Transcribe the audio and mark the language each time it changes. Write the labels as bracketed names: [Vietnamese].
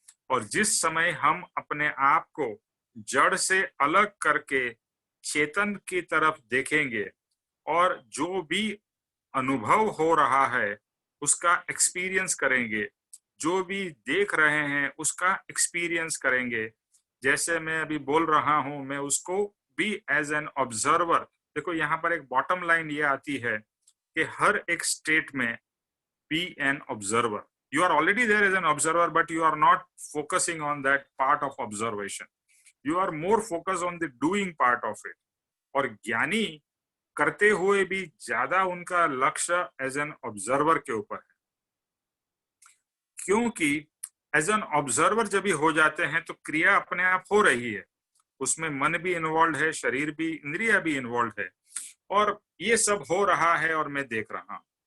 [Hindi] और जिस समय हम अपने आप को जड़ से अलग करके चेतन की तरफ देखेंगे और जो भी अनुभव हो रहा है उसका एक्सपीरियंस करेंगे, जो भी देख रहे हैं उसका एक्सपीरियंस करेंगे, जैसे मैं अभी बोल रहा हूं, मैं उसको भी [English] as an observer, [Hindi] देखो यहाँ पर एक बॉटम लाइन ये आती है कि हर एक स्टेट में [English] Be an observer. You are already there as an observer, but you are not focusing on that part of observation. You are more focused on the doing part of it. [Hindi] और ज्ञानी करते हुए भी ज्यादा उनका लक्ष्य [English] as an observer [Hindi] के ऊपर है, क्योंकि एज एन ऑब्जर्वर जब भी हो जाते हैं तो क्रिया अपने आप हो रही है, उसमें मन भी इन्वॉल्व है, शरीर भी, इंद्रिया भी इन्वॉल्व है, और ये सब हो रहा है और मैं देख रहा हूं।